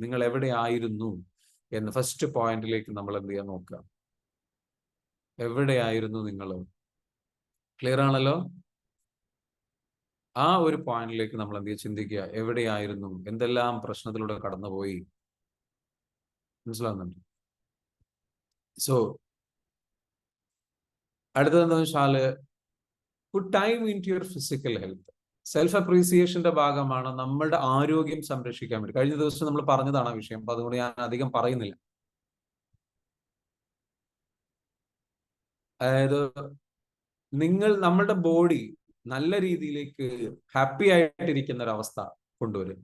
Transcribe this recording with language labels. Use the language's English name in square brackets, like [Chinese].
[Malayalam] നിങ്ങൾ എവിടെ ആയിരുന്നു എന്ന് ഫസ്റ്റ് പോയിന്റിലേക്ക് നമ്മൾ എന്ത് ചെയ്യാൻ നോക്കുക. എവിടെയായിരുന്നു നിങ്ങൾ? ക്ലിയർ ആണല്ലോ? ആ ഒരു പോയിന്റിലേക്ക് നമ്മൾ എന്ത് ചെയ്യുക, ചിന്തിക്കുക. എവിടെയായിരുന്നു, എന്തെല്ലാം പ്രശ്നത്തിലൂടെ കടന്നുപോയി. മനസ്സിലാവുന്നുണ്ട്? സോ അടുത്തത് എന്താണെന്ന് വെച്ചാല് [English] put time into your physical health. [Malayalam] Self അപ്രീസിയേഷന്റെ ഭാഗമാണ് നമ്മളുടെ ആരോഗ്യം സംരക്ഷിക്കാൻ വേണ്ടി. കഴിഞ്ഞ ദിവസം നമ്മൾ പറഞ്ഞതാണ് ആ വിഷയം, അപ്പൊ അതുകൊണ്ട് ഞാൻ അധികം പറയുന്നില്ല. അതായത് നമ്മളുടെ ബോഡി നല്ല രീതിയിലേക്ക് ഹാപ്പി ആയിട്ടിരിക്കുന്ന ഒരു അവസ്ഥ കൊണ്ടുവരും.